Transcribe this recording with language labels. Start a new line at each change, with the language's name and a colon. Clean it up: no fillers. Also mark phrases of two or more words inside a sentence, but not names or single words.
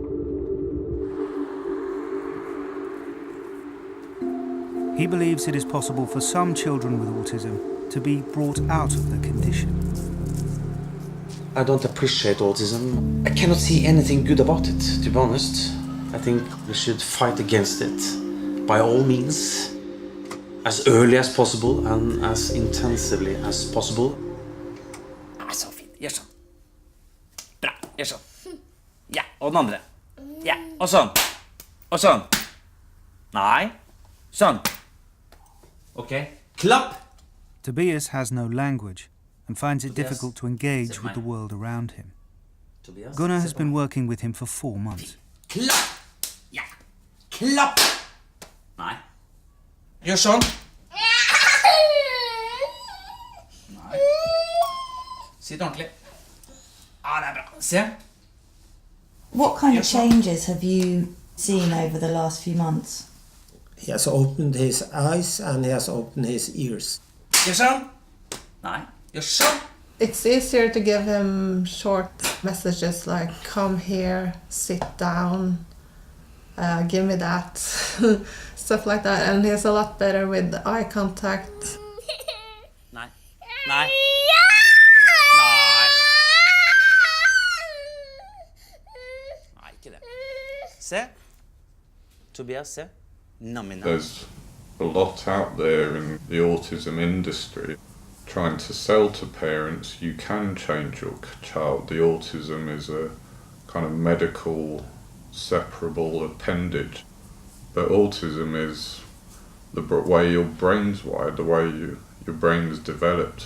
English: He believes it is possible for some children with autism to be brought out of the condition. I don't appreciate autism. I cannot see anything good about it, to be honest. I think we should fight against it by all means, as early as possible and as intensively as possible.
Norwegian: Så fint. Gjør sånn. Bra. Gjør sånn. Ja, og den andre. Ja, og sånn. Og sånn. Nei. Sånn. Okay. Klapp.
English: Tobias has no language and finds it difficult to engage with the world around him. Gunnar has been working with him for 4 months.
Norwegian: Klapp. Ja. Klapp. Nei. Gjør sånn. Nei. Sitt ordentlig. Ja, det bra. Se.
English: What kind of changes have you seen over the last few months? He has opened his eyes and he has opened his ears.
Norwegian: Gjør sånn. Nei. Gjør sånn.
English: It's easier to give him short messages like come here, sit down, give me that, stuff like that, and he's a lot better with eye contact.
Norwegian: Nei. Nei. Nei. Nei, ikke det. Se. Tobias, se.
English: There's a lot out there in the autism industry trying to sell to parents you can change your child. The autism is a kind of medical separable appendage, but autism is the way your brain's wired, the way your brain is developed.